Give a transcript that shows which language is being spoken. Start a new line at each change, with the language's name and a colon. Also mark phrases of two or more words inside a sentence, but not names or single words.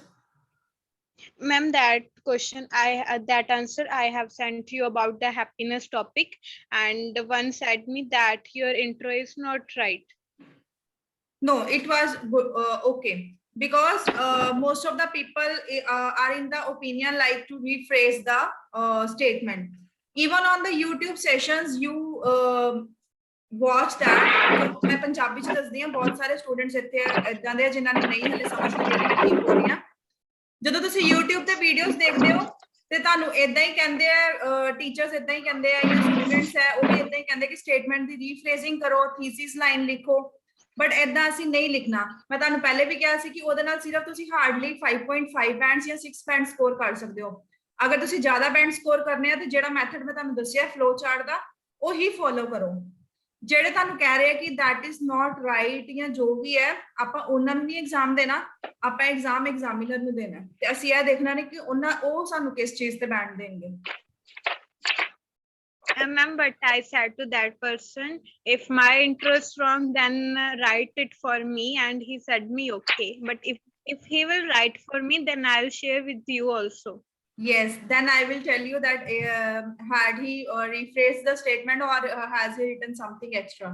English: Ma'am, that question, that answer I have sent you about the happiness topic, and one said me that your intro is not right. No, it was okay, because most of the people are in the opinion like to rephrase the statement. Even on the YouTube sessions, you watch that.
Punjabi: ਮੈਂ ਪੰਜਾਬੀ ਚ ਦਸਦੀ ਹਾਂ, ਬਹੁਤ ਸਾਰੇ ਸਟੂਡੈਂਟਸ ਇੱਥੇ ਇਦਾਂ ਦੇ ਜਿਨ੍ਹਾਂ ਨੂੰ ਨਹੀਂ ਹਲੇ ਸਮਝ ਲੱਗੀ ਕਿ ਮੈਂ ਕੀ ਬੋਲ ਰਹੀ ਹਾਂ। ਜਦੋਂ ਤੁਸੀਂ YouTube ਤੇ ਵੀਡੀਓਜ਼ ਦੇਖਦੇ ਹੋ ਤੇ ਤੁਹਾਨੂੰ ਇਦਾਂ ਹੀ ਕਹਿੰਦੇ ਆ, ਟੀਚਰਸ ਇਦਾਂ ਹੀ ਕਹਿੰਦੇ ਆ ਜਾਂ ਸਟੂਡੈਂਟਸ ਹੈ ਉਹ ਵੀ ਇਦਾਂ ਹੀ ਕਹਿੰਦੇ ਕਿ ਸਟੇਟਮੈਂਟ ਦੀ ਰੀਫਰੇਜ਼ਿੰਗ ਕਰੋ,
English: thesis line
Punjabi: ਲਿਖੋ, ਬਟ ਇਦਾਂ ਅਸੀਂ ਨਹੀਂ ਲਿਖਣਾ। ਮੈਂ ਤੁਹਾਨੂੰ ਪਹਿਲੇ ਵੀ ਕਿਹਾ ਸੀ ਕਿ ਉਹਦੇ ਨਾਲ ਸਿਰਫ ਤੁਸੀਂ ਹਾਰਡਲੀ 5.5 ਬੈਂਡਸ ਜਾਂ 6
English: band score
Punjabi: ਕਰ ਸਕਦੇ ਹੋ। ਅਗਰ ਤੁਸੀਂ ਜ਼ਿਆਦਾ
English: band score
Punjabi: ਕਰਨੇ ਆ ਤੇ ਜਿਹੜਾ ਮੈਥਡ ਮੈਂ ਤੁਹਾਨੂੰ ਦੱਸਿਆ
English: flow chart
Punjabi: ਦਾ, ਉਹੀ ਫੋਲੋ ਕਰੋ। ਜਿਹੜੇ ਤੁਹਾਨੂੰ ਕਹਿ ਰਹੇ ਆ ਕਿ
English: that is not right
Punjabi: ਜਾਂ ਜੋ ਵੀ ਹੈ, ਆਪਾਂ ਉਹਨਾਂ ਨੂੰ ਨਹੀਂ ਐਗਜ਼ਾਮ ਦੇਣਾ, ਆਪਾਂ
English: exam examiner
Punjabi: ਨੂੰ ਦੇਣਾ ਤੇ ਅਸੀਂ ਇਹ ਦੇਖਣਾ ਨੇ ਕਿ ਉਹ ਸਾਨੂੰ ਕਿਸ ਚੀਜ਼ ਤੇ ਬੈਂਡ ਦੇਣਗੇ।
English: Ma'am, but I said to that person, if my intro is wrong, then write it for me, and he said me okay. But if he will write for me, then I'll share with you also. Yes, then I will tell you that had he rephrased the statement or has he written something extra.